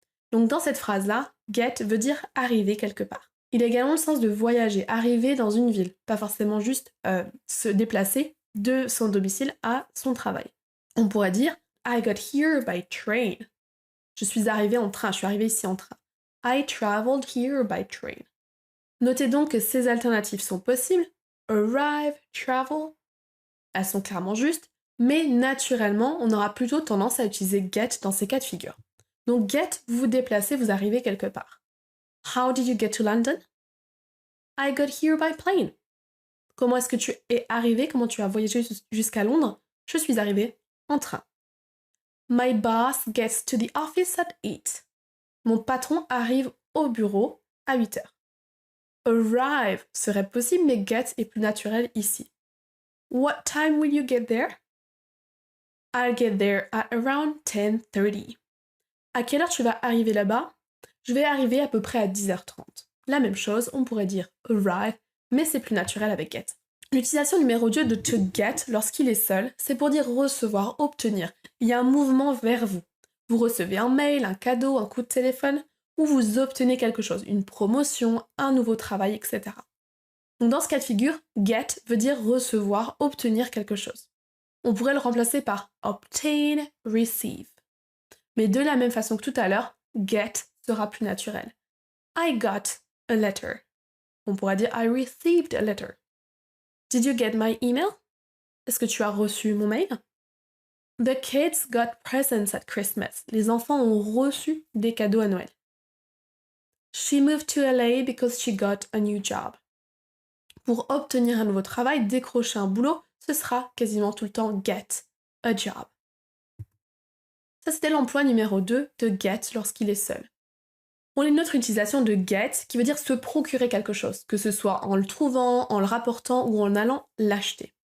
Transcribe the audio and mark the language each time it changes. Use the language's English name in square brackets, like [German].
[French] Donc dans cette phrase-là, get veut dire arriver quelque part. Il a également le sens de voyager, arriver dans une ville, pas forcément juste se déplacer de son domicile à son travail. On pourrait dire [English] I got here by train. [French] Je suis arrivé en train, je suis arrivé ici en train. [English] I traveled here by train. [French] Notez donc que ces alternatives sont possibles. Arrive, travel, elles sont clairement justes, mais naturellement, on aura plutôt tendance à utiliser get dans ces cas de figure. Donc get, vous vous déplacez, vous arrivez quelque part. [English] How did you get to London? I got here by plane. [French] Comment est-ce que tu es arrivé? Comment tu as voyagé jusqu'à Londres? Je suis arrivé en train. [English] My boss gets to the office at 8. [French] Mon patron arrive au bureau à 8 heures. Arrive serait possible, mais get est plus naturel ici. [English] What time will you get there? I'll get there at around 10:30. [French] À quelle heure tu vas arriver là-bas? Je vais arriver à peu près à 10h30. La même chose, on pourrait dire arrive, mais c'est plus naturel avec get. L'utilisation numéro 2 de to get lorsqu'il est seul, c'est pour dire recevoir, obtenir. Il y a un mouvement vers vous. Vous recevez un mail, un cadeau, un coup de téléphone, ou vous obtenez quelque chose, une promotion, un nouveau travail, etc. Donc dans ce cas de figure, get veut dire recevoir, obtenir quelque chose. On pourrait le remplacer par obtain, receive. Mais de la même façon que tout à l'heure, get sera plus naturel. [English] I got a letter. [French] On pourra dire [English] I received a letter. Did you get my email? [French] Est-ce que tu as reçu mon mail? [English] The kids got presents at Christmas. [French] Les enfants ont reçu des cadeaux à Noël. [English] She moved to LA because she got a new job. [French] Pour obtenir un nouveau travail, décrocher un boulot, ce sera quasiment tout le temps get a job. Ça, c'était l'emploi numéro 2 de get lorsqu'il est seul. On a une autre utilisation de get qui veut dire se procurer quelque chose, que ce soit en le trouvant, en le rapportant ou en allant l'acheter.